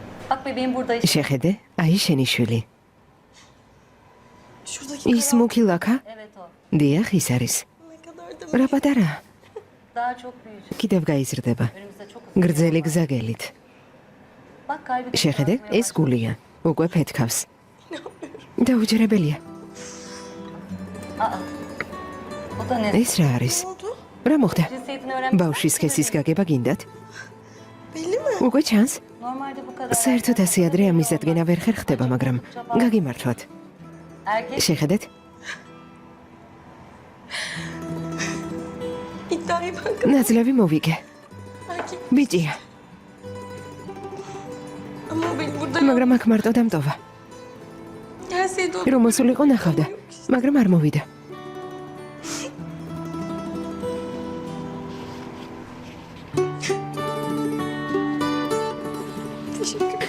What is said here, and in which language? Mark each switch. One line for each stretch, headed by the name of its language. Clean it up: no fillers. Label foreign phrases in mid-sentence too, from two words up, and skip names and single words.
Turkish: Bak bebeğim burada işte.
Georgian: შეხედე, აი შენი შვილი.
Turkish: Şuradaki
Georgian: ის მუქი ლაქა?
Turkish: Evet o.
Georgian: დიახ, ის არის.
Turkish: ne kadar da
Georgian: რა პატარა,
Turkish: Daha çok büyüyecek.
Georgian: კიდევ გაიზრდება.
Turkish: Önümüzde çok uzun.
Georgian: გრძელი გზაგელით.
Turkish: Bak kalbi de
Georgian: შეხედე,
Turkish: çarpmaya
Georgian: ეს
Turkish: başladı.
Georgian: გულია. უკვე ფეთქავს. დაუჯერებელია.
Turkish: Aa. O da ne?
Georgian: ეს რა არის?
Turkish: Ne oldu?
Georgian: რა მოხდა?
Turkish: Cinsiyetini öğrenmek
Georgian: ბავშვის სქესის გაგება გინდათ?
Turkish: Belli mi?
Georgian: უკვე ჩანს?
Turkish: Normalde bu kadar.
Georgian: საერთოდ ასე ადრე ამის დადგენა ვერ ხერხდება, მაგრამ გაგიმართვათ.
Turkish: Erkek
Georgian: შეხედეთ,
Turkish: İddiayı ben
Georgian: ნაძლევი მოვიგე.
Turkish: erkek.
Georgian: ბიჭია,
Turkish: Ama o beni burada
Georgian: მაგრამ აქ მარტო დამტოვა.
Turkish: gelseydi o
Georgian: რომ მოსულიყო ნახავდა, მაგრამ არ მოვიდა.
Turkish: teşekkür ederim.